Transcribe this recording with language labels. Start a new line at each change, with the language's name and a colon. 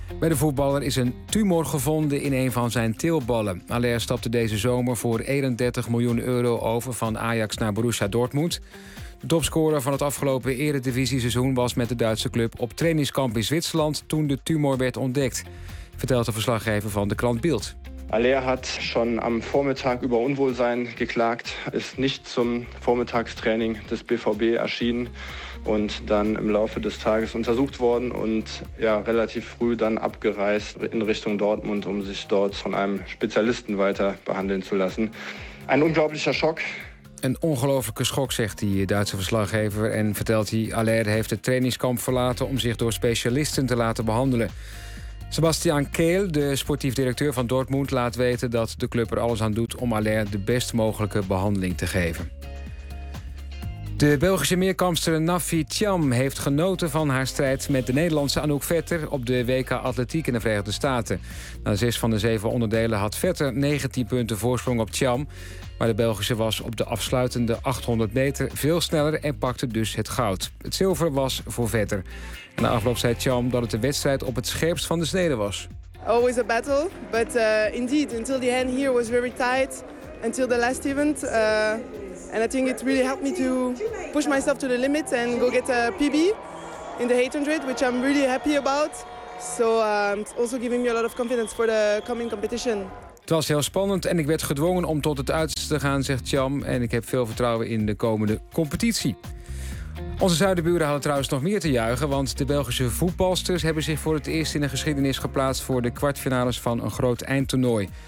Dutch: Bij de voetballer is een tumor gevonden in een van zijn teelballen. Allaire stapte deze zomer voor 31 miljoen euro over van Ajax naar Borussia Dortmund. De topscorer van het afgelopen eredivisieseizoen was met de Duitse club op trainingskamp in Zwitserland toen de tumor werd ontdekt, vertelt de verslaggever van de krant Bild.
German: Allaire had schon am Vormittag über Unwohlsein geklagt, ist nicht zum Vormittagstraining des BVB erschienen und dann im Laufe des Tages untersucht worden und ja, relativ früh dann abgereist in Richtung Dortmund, um sich dort von einem Spezialisten weiter behandeln zu lassen. Ein unglaublicher Schock.
Dutch: Een ongelofelijke schok, zegt die Duitse verslaggever. En vertelt hij, Allaire heeft het trainingskamp verlaten om zich door specialisten te laten behandelen. Sebastian Kehl, de sportief directeur van Dortmund, laat weten dat de club er alles aan doet om Allaire de best mogelijke behandeling te geven. De Belgische meerkampster Nafi Tjam heeft genoten van haar strijd met de Nederlandse Anouk Vetter op de WK Atletiek in de Verenigde Staten. Na 6 van de 7 onderdelen had Vetter 19 punten voorsprong op Tjam. Maar de Belgische was op de afsluitende 800 meter veel sneller en pakte dus het goud. Het zilver was voor Vetter. Na afloop zei Tjam dat het de wedstrijd op het scherpst van de snede was.
English: Always a battle, but indeed, until the end here was very tight, until the last event. And I think it really helped me to push myself to the limit and go get a PB in the 800, which I'm really happy about. So it's also giving me a lot of confidence for the coming competition.
Dutch: Het was heel spannend en ik werd gedwongen om tot het uiterste te gaan, zegt Tjam. En ik heb veel vertrouwen in de komende competitie. Onze zuidenburen hadden trouwens nog meer te juichen, want de Belgische voetbalsters hebben zich voor het eerst in de geschiedenis geplaatst voor de kwartfinales van een groot eindtoernooi.